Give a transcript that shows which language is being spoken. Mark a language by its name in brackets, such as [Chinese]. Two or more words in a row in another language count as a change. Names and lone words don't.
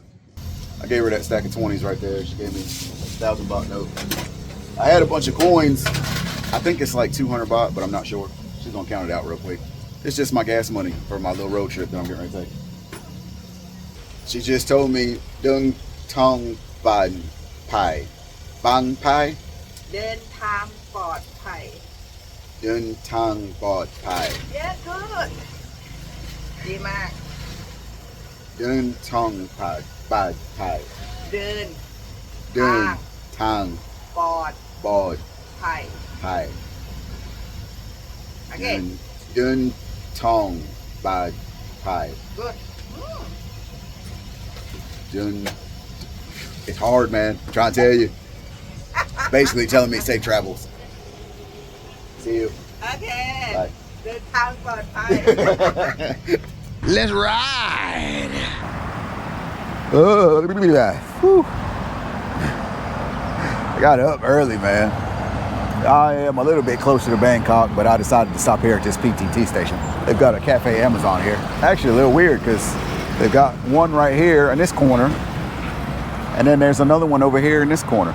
[English] I gave her that stack of 20s right there. She gave me a 1,000 baht note. I had a bunch of coins. I think it's like 200 baht, but I'm not sure. She's gonna count it out real quick. It's just my gas money for my little road trip that I'm getting ready to take. She just told me, "Dung tong ban pai, bang pai, [Thai] เดินทางปลอดภัย dung tong bot pai, [English] Yeah good [Thai] ดีมาก dung tong pai, bad pai, เดิน dung tong ปลอด bot ภัย pai, [English] Again dung tong bad pai, good dung." It's hard, man. I'm trying to tell you. Basically telling me safe travels. See you. [Thai] โอเค [English] Bye. [Thai] เดินทางปลอดภัย [English] Let's ride. Oh, look at that. Whew. I got up early, man. I am a little bit closer to Bangkok, but I decided to stop here at this PTT station. They've got a Cafe Amazon here. Actually, a little weird because they've got one right here in this corner, and then there's another one over here in this corner.